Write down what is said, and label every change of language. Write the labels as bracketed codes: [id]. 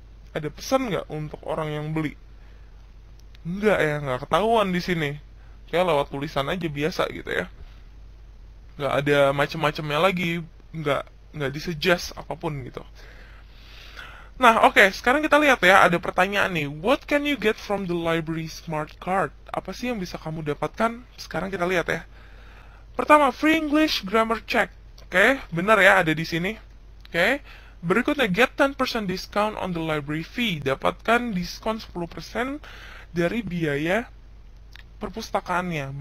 [id] Ada pesan nggak untuk orang yang beli? Enggak ya, nggak ketahuan di sini. Kayak lewat tulisan aja biasa gitu ya. Nggak ada macam-macamnya lagi, nggak disuggest apapun gitu. Nah, oke, sekarang kita lihat ya, ada pertanyaan nih. [en] What can you get from the library smart card? [id] Apa sih yang bisa kamu dapatkan? Sekarang kita lihat ya. Pertama, [en] free English grammar check. [id] Oke, benar ya, ada di sini. Oke. Berikutnya, [en] get 10% discount on the library fee. [id] Dapatkan diskon 10% dari biaya perpustakaannya.